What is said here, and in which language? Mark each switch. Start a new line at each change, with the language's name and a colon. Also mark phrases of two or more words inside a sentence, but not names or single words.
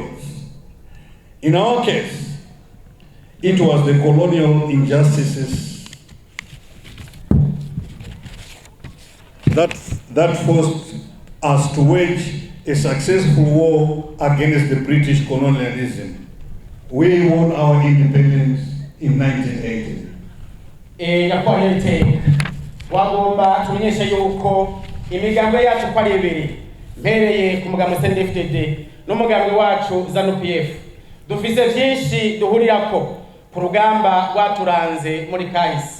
English: In our case, it was the colonial injustices that forced us to wage a successful war against the British colonialism. We won our independence in 1980.
Rundi: Wagomba tumenyesha yuko imigambi yacu kwa ibiri mpereye ku mugambi Cndd-Fdd n'umugambi wacu ZANU-PF dufise byinshi duhurirako ku rugamba rwaturanze muri kahise.